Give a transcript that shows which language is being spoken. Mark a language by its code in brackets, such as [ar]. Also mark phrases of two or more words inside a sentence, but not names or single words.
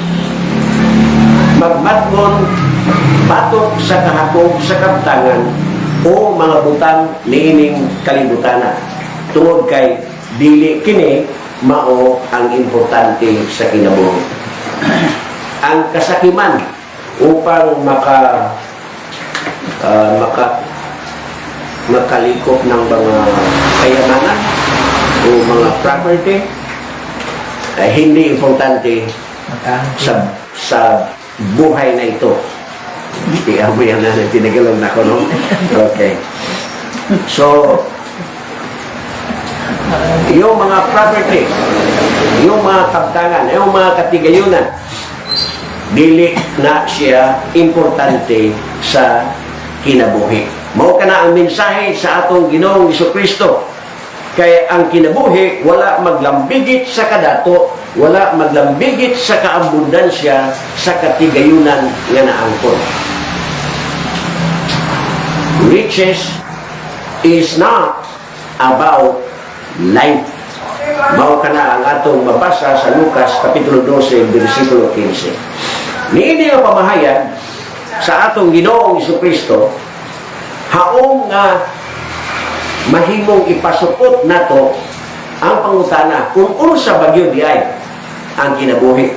[ceb] Magmatngon batok sa kahapog sa kabtangan o mga butang niining kalibutana. Tungod kay dili kini mao ang importante sa kinabuhi. [tl] Ang kasakiman upang makalikop ng mga kayamanan o mga property ay hindi importante sa buhay na ito. Tiyan mo yan na, tinagalan na ko, no? Okay. So, yung mga property, yung mga [ceb] kabtangan, [tl] yung mga [ceb] katigayunan, dili na siya importante sa kinabuhi. Mao ka na ang mensahe sa atong Ginoong Jesucristo. Kaya ang kinabuhi, wala maglambigit sa kadato, wala maglambigit sa kaabundansya sa katigayunan nga naangkon. [en] Riches is not about life. [ceb] Mao ka na ang atong mabasa sa Lucas Kapitulo 12, versikulo 15. Niini ang pamahayan sa atong Ginoong Jesucristo, haong nga mahimong ipasupot nato ang pangutana kung unsa bagyo diay ang kinabuhi.